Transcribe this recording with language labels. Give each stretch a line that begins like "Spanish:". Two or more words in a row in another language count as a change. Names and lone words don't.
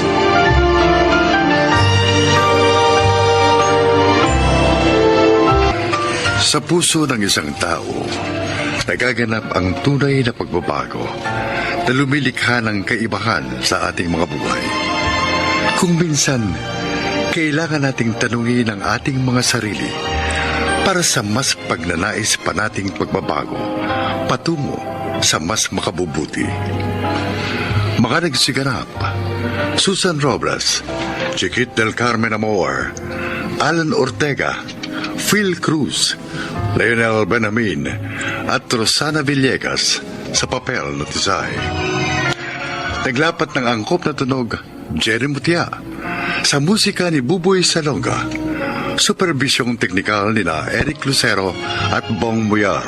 Filipino: Sa puso ng isang tao, nagaganap ang tunay na pagbabago na lumilikha ng kaibahan sa ating mga buhay. Kung minsan, kailangan nating tanungin ang ating mga sarili para sa mas pagnanais pa nating pagbabago patungo sa mas makabubuti. Mga nagsiganap: Susan Robles, Chiquit del Carmen Amor, Alan Ortega, Phil Cruz, Leonel Benamin at Rosana Villegas sa papel na Tisay. Naglapat ng angkop na tunog, Jerry Mutia, sa musika ni Buboy Salonga. Supervisyong teknikal ni na Eric Lucero at Bong Muyar.